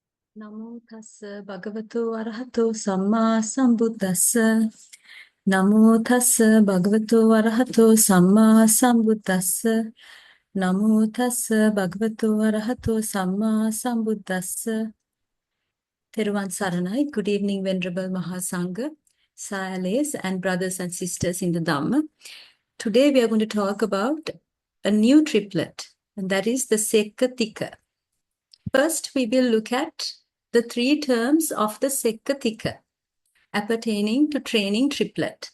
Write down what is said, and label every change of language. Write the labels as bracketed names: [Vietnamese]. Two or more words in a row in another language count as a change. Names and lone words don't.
[Pali] Namo tassa bhagavato arahato samma sambuddhassa. Namo tassa bhagavato arahato samma sambuddhassa. Namo tassa bhagavato arahato samma sambuddhassa. [Sinhala] Theruvan Saranai. [English] Good evening, Venerable Mahasangha, Sayalays, and brothers and sisters in the Dhamma. Today we are going to talk about a new triplet, and that is the Sekkha Tika. First, we will look at the three terms of the Sekkha Tika, appertaining to training triplet.